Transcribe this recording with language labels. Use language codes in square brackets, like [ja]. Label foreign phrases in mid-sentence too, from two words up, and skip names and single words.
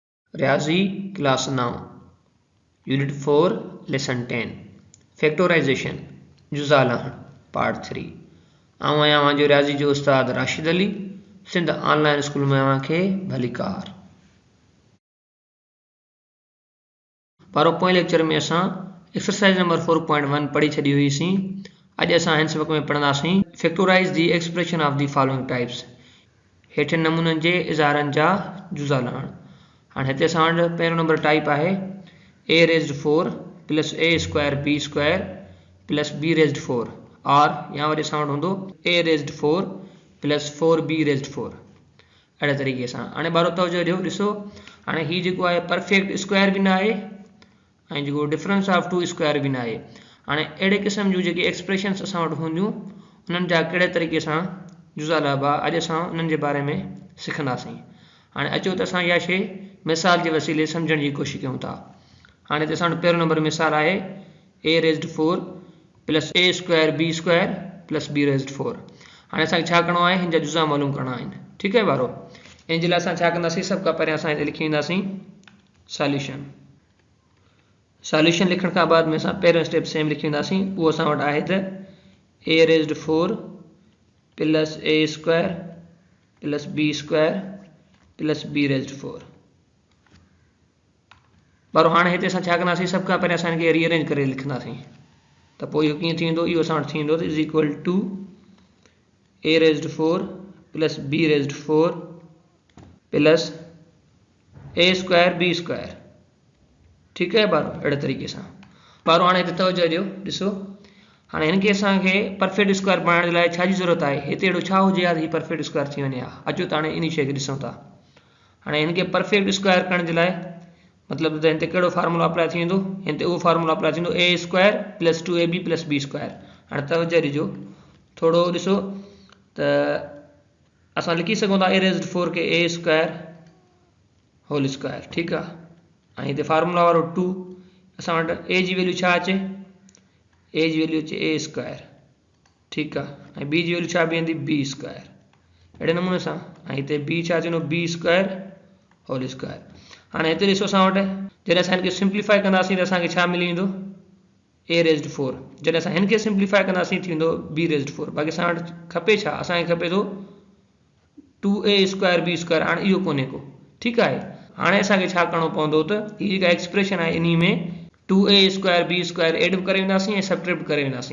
[sd] रियाजी [en] class 9 unit 4 lesson 10 factorization [sd] जुज़ा लहण पार्ट 3 आऊं आहियां जो रियाजी जो उस्ताद राशिद अली सिंध ऑनलाइन स्कूल में अव्हांखे भलीकार। पारो पोएं लेक्चर में असां [en] exercise number 4.1 [sd] पढ़ी छॾी हुईसीं। अॼु असां हिन सबक में पढ़ंदासीं [en] factorize the expression of the following types, [sd] हेठिन नमूननि जे इज़हारनि जा जुज़ा लहण। हाँ हिते असां वटि पहिरियों नंबर टाइप है [en] a raised 4 plus a square b square plus b raised 4 [ur] اور یہاں [sd] वरी असां वटि हूंदो [en] a raised 4 plus 4b raised 4 [sd] अड़े तरीक़े सां। हाणे बारो तवजो ॾियो, ॾिसो हाणे ही जेको आहे [en] perfect square [sd] भी ना आहे ऐं जेको [en] difference of two square [sd] भी ना आहे। हाणे अहिड़े क़िस्म जूं जेके एक्सप्रेशन्स असां वटि हूंदियूं उन्हनि जा कहिड़े तरीक़े सां जुज़ा लाबा अॼु असां उन्हनि जे बारे में सिखंदासीं। हाणे अचो त असां इहा शइ मिसाल के वसीले समझण की कोशिश कयूं था। हाँ तो असां पहिरों नंबर मिसाल है [en] a raised 4 plus a square b square plus b raised 4. [sd] हाँ असां छा करणो है, हिन जा जुज़ा [ur] معلوم کرنا ہے. [sd] ठीक है बारो, इन जे लाइ असां छा कंदासीं, सब खां पहिरियों असां हिते लिखी वेंदासीं सॉल्यूशन। सॉल्यूशन लिखण खां बाद में असां पहिरियों [en] step same [sd] लिखी वेंदासीं, उहो असां वटि आहे त [en] a raised 4 plus a square plus b square plus b raised 4. [sd] पर हाँ हिते असां छा कंदासीं, सब खां पहिरियों असां इनखे रीअरेंज करे लिखंदासीं। त पोइ इहो कीअं थींदो, इहो असां वटि थींदो [en] is equal to a raised 4 plus b raised 4 plus a square b square. [sd] ठीक है बारो, अहिड़े तरीक़े सां। बारो हाणे हिते तवजो ॾियो, ॾिसो हाणे हिनखे असांखे [en] perfect square [sd] बणाइण जे लाइ छा जी ज़रूरत आहे, हिते अहिड़ो छा हुजे हा ही [en] perfect square [sd] थी वञे हा। अचो त हाणे इन शइ खे ॾिसूं था। हाणे हिनखे [en] perfect square [sd] करण जे लाइ मतलब तो इनते कहिड़ो [en] formula apply [sd] थींदो, इनते वो [en] formula apply [sd] थींदो [en] a square plus 2ab plus b square. [sd] हाणे तवजो ॾिजो थोड़ो ॾिसो त असां लिखी सघूं था [en] a raised 4 [sd] के [en] a square whole square. [sd] ठीक है, ऐं हिते फार्मूला वारो 2 असां वटि a जी वैल्यू छा अचे, a जी वैल्यू अचे [en] a square. [sd] ठीक है, ऐं b जी वैल्यू छा बीहंदी [en] b square. [sd] अहिड़े नमूने सां ऐं हिते b छा थींदो [en] b square whole square. [sd] हाँ हिते ॾिसो असां वटि जॾहिं असां हिनखे सिंप्लीफाई कंदासीं त असांखे छा मिली वेंदो [en] a raised 4। [sd] जॾहिं असां हिनखे सिंप्लीफाई कंदासीं थींदो [en] b raised 4। [sd] बाक़ी असां वटि खपे छा, असांखे खपे थो [en] 2a square b square. [sd] हाणे इहो कोन्हे को। ठीक है, हाणे असांखे छा करणो पवंदो त हीअ जेका एक्सप्रेशन आहे इन में [en] 2a square b square [sd] एड करे वेंदासीं ऐं सब्ट्रैक्ट करे वेंदासीं।